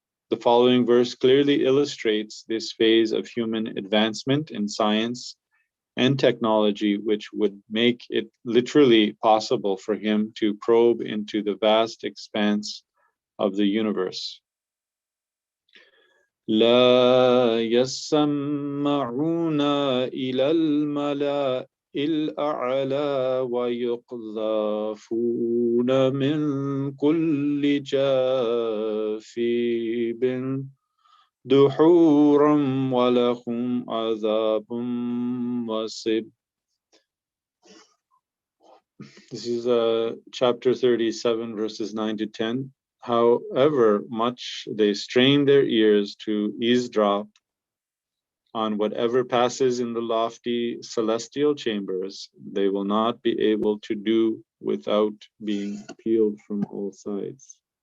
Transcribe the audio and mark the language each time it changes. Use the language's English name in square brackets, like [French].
[English] The following verse clearly illustrates this phase of human advancement in science and technology, which would make it literally possible for him to probe into the vast expanse of the universe. [Arabic] لا يسمعون إلى الملأ الأعلى ويقذفون من كل جانب دحورا ولهم عذاب مسيب. [English] This is chapter 37, verses 9 to 10. However much they strain their ears to eavesdrop on whatever passes in the lofty celestial chambers, they will not be able to do without being peeled from all sides.